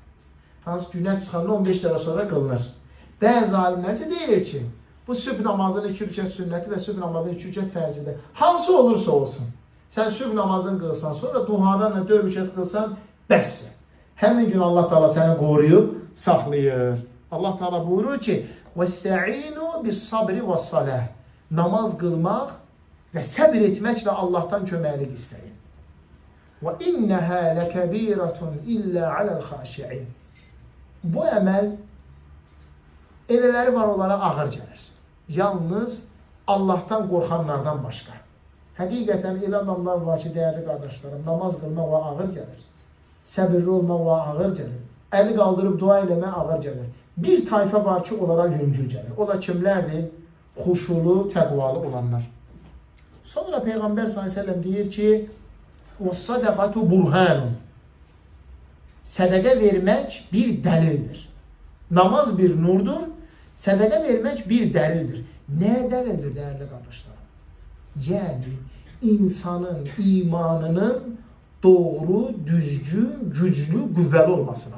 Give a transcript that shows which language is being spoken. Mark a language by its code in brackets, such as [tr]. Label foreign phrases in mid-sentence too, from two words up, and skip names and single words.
[az] Hansı günə çıxanda 15 dəqiqə sonra qılınır. Bəzi alimlər isə deyir ki, bu sübh namazının 2 rükət sünnəti və sübh namazının 2 rükət fərzidir. Hansı olursa olsun, sən sübh namazını qılsan, sonra duhadan 4 rükət qılsan, bəsdir. Həmin gün Allah Teala səni qoruyub, saxlayır. Allah Teala buyurur ki, [ar] وَاسْتَعِينُوا بِالصَّبْرِ وَالصَّلَاةِ [az] Namaz qılmaq və səbir etməklə Allahdan köməklik istəyin. [ar] وَإِنَّهَا لَكَبِيرَةٌ إِلَّا عَلَى الْخَاشِعِينَ [az] Bu əməl elələri var, onlara ağır gəlir. Yalnız Allahdan qorxanlardan başqa. Həqiqətən elə adamlar var ki, dəyərli qardaşlarım, namaz qılmaq o ağır gəlir. Səbirli olmaq o ağır gəlir. Əli qaldırıb dua eləmək ağır gəlir. Bir tayfa var ki, onlara yüngül gəlir. O da kimlərdir? Xuşulu, təqvalı olanlar. Sonra Peyğəmbər s.ə.v deyir ki, [ar] وَالصَّدَقَةُ بُرْهَانٌ [az] Sədəqə vermək bir dəlildir. Namaz bir nurdur, sədəqə vermək bir dəlildir. Nəyə dəlildir, dəyərli qardaşlarım? Yəni, insanın imanının doğru, düzgün, güclü, qüvvəli olmasına.